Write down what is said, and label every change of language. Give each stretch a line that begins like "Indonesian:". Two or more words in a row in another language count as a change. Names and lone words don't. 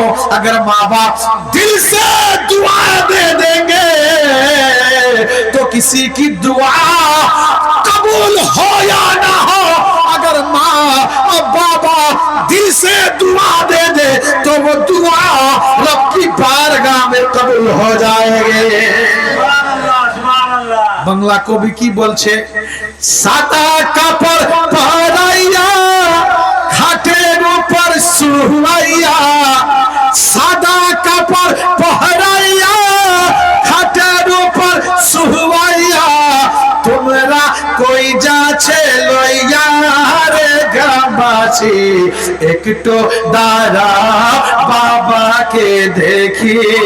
Urdu: اگر ماں باپ دل سے دعا دے دیں گے تو کسی کی دعا قبول ہو یا نہ ہو، اگر ماں اور بابا دل سے دعا دے دے تو وہ دعا رب کی بارگاہ میں قبول ہو جائے گے.
Bangla: বাংলা কবি কি বলছে? সাদা কাপড় পরাইয়া খাটের উপর শুয়াইয়া, সাদা কাপড় পরাইয়া খাটের উপর শুয়াইয়া, তোমরা কই যাচ্ছে লইয়া রে গ্রামবাসী, একটু দাঁড়া বাবাকে দেখি,